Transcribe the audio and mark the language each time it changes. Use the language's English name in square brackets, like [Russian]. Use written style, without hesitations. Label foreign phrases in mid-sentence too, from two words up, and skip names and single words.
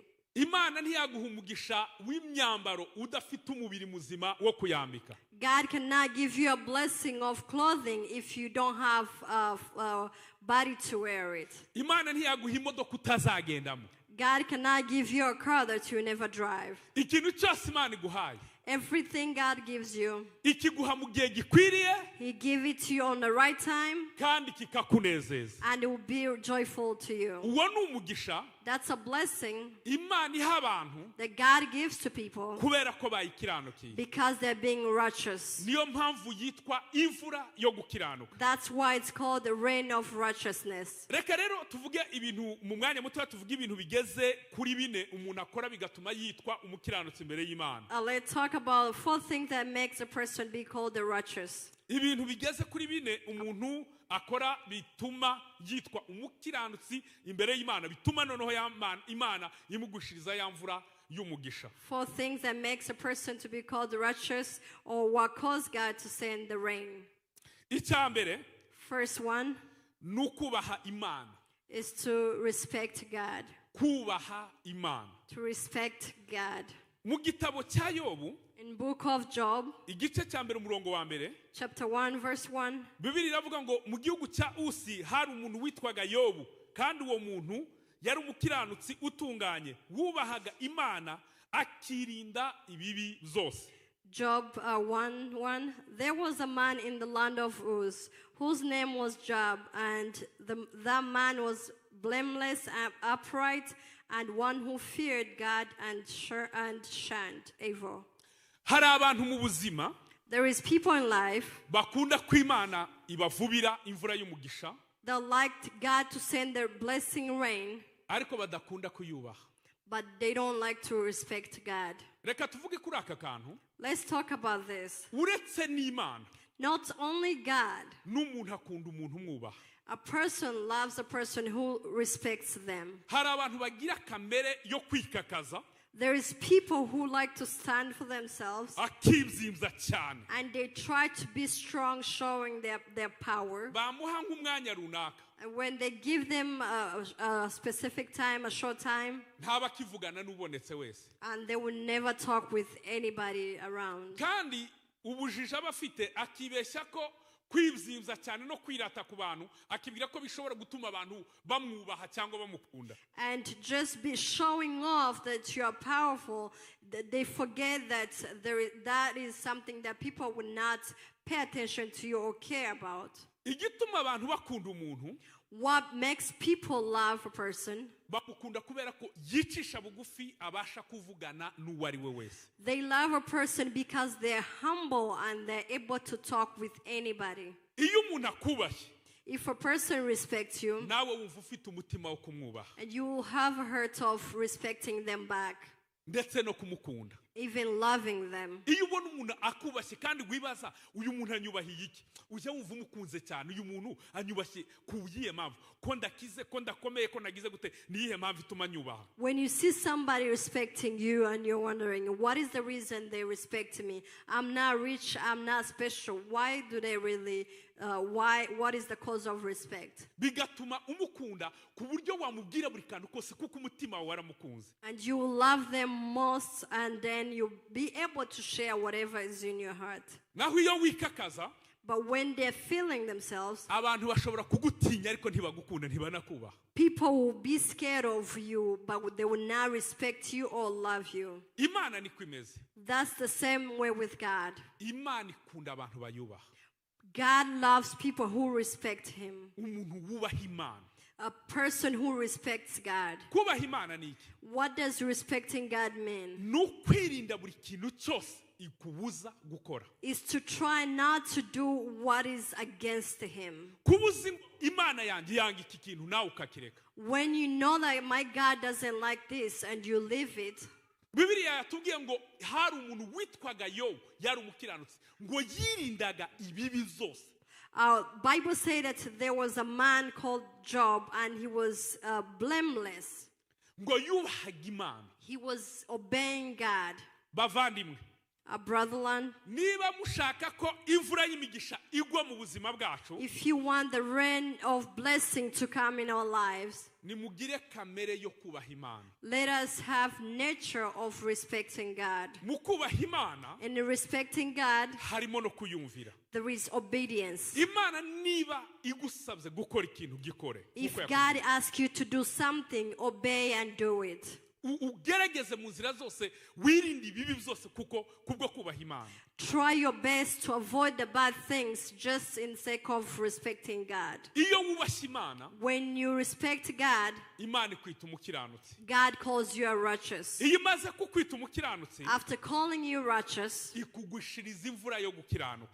[Kinyarwanda] Imana ntiyaguha umugisha w'imyambaro udafite umubiri muzima wo kuyambika. [English] God cannot give you a blessing of clothing if you don't have a body to wear it. [Kinyarwanda] Imana ntiyaguha imodoka utazagendamo. [English] God cannot give you a car that you never drive. [Kinyarwanda] Ikintu cyose Imana iguhaye, [English] Everything God gives you, [Kinyarwanda] ikiguha mu gihe gikwiriye [English] He gives it to you on the right time, [Kinyarwanda] kandi kikakunezeza. [English] and it will be joyful to you. [Kinyarwanda] Uwo ni umugisha [English] That's a blessing [Kinyarwanda] Imana iha abantu [English] that God gives to people [Kinyarwanda] kubera ko bayikiranukiye. [English] because they're being righteous. [Kinyarwanda] Niyo mpamvu yitwa imvura yo gukiranuka. [English] That's why it's called the rain of righteousness. [Kinyarwanda] Reka rero tuvuge ibintu mu mwanya muto, tuvuge ibintu bigeze kuri bine umuntu akora bigatuma yitwa umukiranutsi imbere y'Imana. [English] Let's talk about 4 things that makes a person be called the righteous. [Kinyarwanda] Ibintu bigeze kuri bine umuntu akora bituma yitwa umukiranutsi imbere y'Imana, bituma noneho Imana imugushiriza ya mvura y'umugisha. [English] 4 things that makes a person to be called the righteous, or what caused God to send the rain. [Kinyarwanda] Icyambere, [English] First one [Kinyarwanda] ni ukubaha Imana. [English] is to respect God. [Kinyarwanda] Kubaha Imana. [English] To respect God. [Kinyarwanda] Mu gitabo cya Yobu, [English] In book of Job, [Kinyarwanda] igice cya mbere umurongo wa mbere, [English] chapter 1, verse 1, [Kinyarwanda] Bibiri iravuga ngo mu gihugu cya Usi hari umuntu witwaga Yobu, kandi uwo muntu yari umukiranutsi utunganye, wubahaga Imana akirinda ibibi zose. [English] Job 1:1. There was a man in the land of Uz, whose name was Job, and that man was blameless and upright, and one who feared God and shunned evil. [Kinyarwanda] Hari abantu mu buzima [English] There is people in life [Kinyarwanda] bakunda ko Imana ibavubira imvura y'umugisha, [English] that liked God to send their blessing rain, [Kinyarwanda] ariko badakunda kuyubaha. [English] but they don't like to respect God. [Kinyarwanda] Reka tuvuge kuri aka kantu. [English] Let's talk about this. [Kinyarwanda] Uretse n'Imana, [English] Not only God, [Kinyarwanda] n'umuntu akunda umuntu umwubaha. [English] a person loves a person who respects them. [Kinyarwanda] Hari abantu bagira kamere yo kwikakaza, [English] There is people who like to stand for themselves, [Kinyarwanda] akibyimbya cyane. [English] and they try to be strong, showing their power. [Kinyarwanda] Bamuha nk'umwanya runaka, [English] And when they give them a specific time, a short time, [Kinyarwanda] ntaba akivugana n'ubonetse wese. [English] and they will never talk with anybody around. [Kinyarwanda] Kandi ubujiji aba afite akibeshya ko kwibyimbya cyane no kwirata ku bantu, akibwira ko bishobora gutuma abantu bamwubaha cyangwa bamukunda. [English] And just be showing off that you are powerful, that they forget that that is something that people will not pay attention to you or care about. [Kinyarwanda] Igituma abantu bakunda umuntu, [English] What makes people love a person? [Kinyarwanda] bamukunda kubera ko yicisha bugufi, abasha kuvugana n'uwo ari we wese. [English] They love a person because they're humble and they're able to talk with anybody. [Kinyarwanda] Iyo umuntu akubashye, [English] If a person respects you, [Kinyarwanda] nawe wumva ufite umutima wo kumwubaha [English] and you will have a heart of respecting them back, [Kinyarwanda] ndetse no kumukunda. [English] even loving them. [Kinyarwanda] Iyo ubona umuntu akubashye kandi wibaza uyu muntu anyubahiye iki, ujya wumva umukunze cyane. Uyu muntu anyubashye ku yihe mpamvu? Ko ndakize, ko ndakomeye, ko nagize gute, niyihe mpamvu ituma anyubaha? [English] When you see somebody respecting you and you're wondering, what is the reason they respect me? I'm not rich, I'm not special. Why do they really, what is the cause of respect? [Kinyarwanda] Bigatuma umukunda ku buryo wamubwira buri kantu kose kuko umutima wawe waramukunze. [English] And you will love them most, and then you'll be able to share whatever is in your heart. [Kinyarwanda] Naho iyo wikakaza, [English] But when they're feeling themselves, [Kinyarwanda] abantu bashobora kugutinya ariko ntibagukunda, ntibanakubaha. [English] people will be scared of you, but they will not respect you or love you. [Kinyarwanda] Imana niko imeze. [English] That's the same way with God. [Kinyarwanda] Imana ikunda abantu bayubaha. [English] God loves people who respect Him. [Kinyarwanda] Umuntu wubaha Imana. [English] A person who respects God. [Kinyarwanda] Kubaha Imana ni iki? [English] What does respecting God mean? [Kinyarwanda] Ni ukwirinda buri kintu cyose ikubuza gukora. [English] Is to try not to do what is against Him. [Kinyarwanda] Kubuza Imana yanjye yanga iki kintu nawe ukakireka. [English] When you know that my God doesn't like this and you leave it, [Kinyarwanda] Bibiliya yatubwiye ngo hari umuntu witwaga Yobu yari umukiranutsi ngo yirindaga ibibi zose. [English] Bible say that there was a man called Job and he was blameless. [Kinyarwanda] Ngo yubahaga Imana. [English] He was obeying God. [Kinyarwanda] Bavandimwe, [English] Brotherland, [Kinyarwanda] niba mushaka ko imvura y'imigisha igwa mu buzima bwacu, [English] if you want the rain of blessing to come in our lives, [Kinyarwanda] nimugire kamere yo kubaha Imana. [English] let us have nature of respecting God. [Kinyarwanda] Mu kubaha Imana, [English] In respecting God, [Kinyarwanda] harimo no kuyumvira. [English] there is obedience. [Kinyarwanda] Imana niba igusabye gukora ikintu gikore. [English] If God asks you to do something, obey and do it. [Kinyarwanda] Ugerageze mu nzira zose wirinde ibibi byose kuko kubwo kubaha Imana. [English] Try your best to avoid the bad things just in sake of respecting God. [Kinyarwanda] Iyo wubashye Imana, [English] When you respect God, [Kinyarwanda] Imana ikwita umukiranutsi. [English] God calls you a righteous. [Kinyarwanda] Iyo imaze kukwita umukiranutsi, [English] After calling you righteous, [Kinyarwanda] ikugushiriza imvura yo gukiranuka.